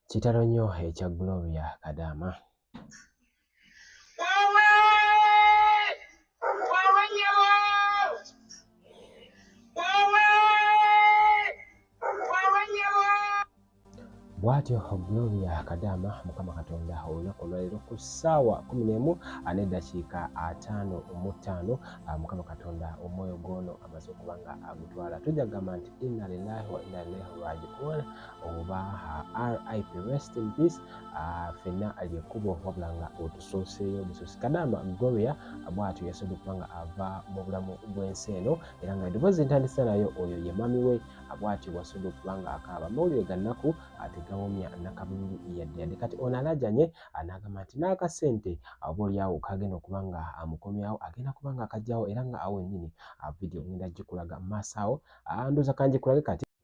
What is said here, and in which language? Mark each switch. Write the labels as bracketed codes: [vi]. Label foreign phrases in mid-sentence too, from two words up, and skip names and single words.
[lg] kitalo nnyo ekya Gloria Kadaama. Bwatyo Gloria Kadaama Mukama Katonda olunaku olwaleero ku ssaawa 11:55 Mukama Katonda omwoyo gwono amaze okuba nga agutwala. Tujja kugamba nti [ar] إنا لله وإنا إليه راجعون [lg] oba RIP, [en] rest in peace. [lg] Ffenna lyekkubo wabula nga otusooseeyo busosi. Kadaama Gloria bwatyo yasobola okuba nga ava mu bulamu bw'ensi eno era nga eddoboozi ntandisa nayo oyo ye mami we bwatyo wasobola okuba nga akaaba amawulire ga nnaku tegawomya nakabululu yadde kati ono alajanye anagamba nti n'akasente oboolyawo kagenda okuba nga amukomyawo agenda kuba nga akajjawo era nga awo ennyini vidiyo ngenda gikulaga mu maaso awo ndooza kangikulage kati.